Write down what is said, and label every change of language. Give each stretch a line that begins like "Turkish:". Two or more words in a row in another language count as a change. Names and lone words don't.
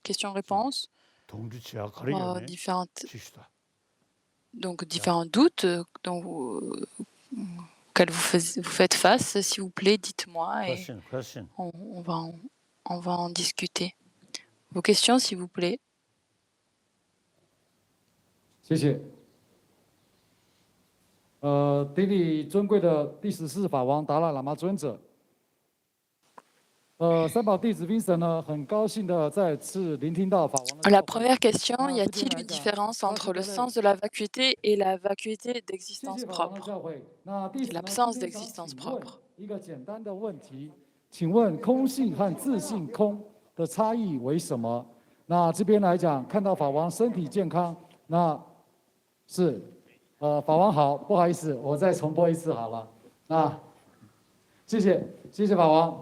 French: Questions-réponses. Différents doutes auxquels vous faites face, s'il vous plaît, dites-moi et on va en discuter. Vos questions, s'il vous plaît.
Chinese: 谢谢。顶礼尊贵的第14法王达赖喇嘛尊者。三宝弟子 Vincent 呢，很高兴的再次聆听到法王的。
French: La première question, y a-t-il une différence entre le sens de la vacuité et la vacuité d'existence propre? C'est l'absence d'existence propre.
Chinese: 一个简单的问题，请问空性和自性空的差异为什么？那这边来讲，看到法王身体健康，那是，法王好，不好意思，我再重播一次好了。那谢谢法王。